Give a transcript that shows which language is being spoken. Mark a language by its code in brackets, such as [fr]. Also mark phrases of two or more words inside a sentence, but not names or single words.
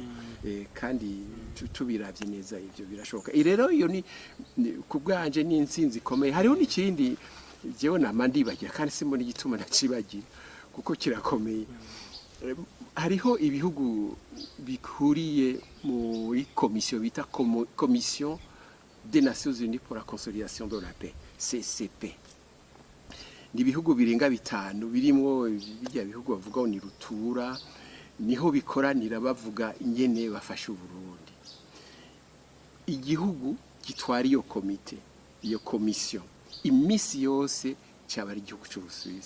[rn] Kandi tubiravye neza ivyo birashoboka. Rero iyo ni kubwanje ni insinzi ikomeye. Hariho n'ikindi jewe namandibagira kandi simbona igituma nacibagira kuko kirakomeye. Hariho ibihugu bikuriye muri komisiyo bita [fr] Commission des Nations Unies pour la Consolidation de la Paix, [rn] CCP. Ni ibihugu birenga 5 birimo bijya bihugu bavuga ni rutura, niho bikoranira bavuga ingene bafasha Burundi. Igihugu gitwara iyo komite, iyo komisiyo imisi yose cyabari igihugu cy'Ubusuwisi.